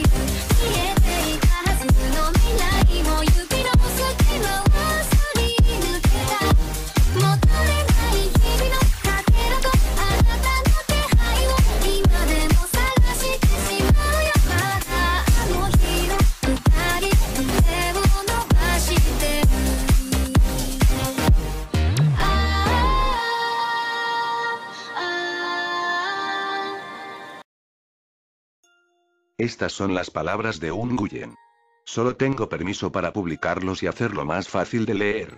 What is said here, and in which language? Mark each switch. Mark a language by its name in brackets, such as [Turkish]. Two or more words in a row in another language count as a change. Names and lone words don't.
[Japanese] 見えていたはずの未来も指の隙間はすり抜けた。求めない日々のかけらとあなたの気配を今でも探してしまうよ。またあの日の二人手を伸ばしてる。 [Spanish] Estas son las palabras de un Nguyen. Solo tengo permiso para publicarlos y hacerlo más fácil de leer.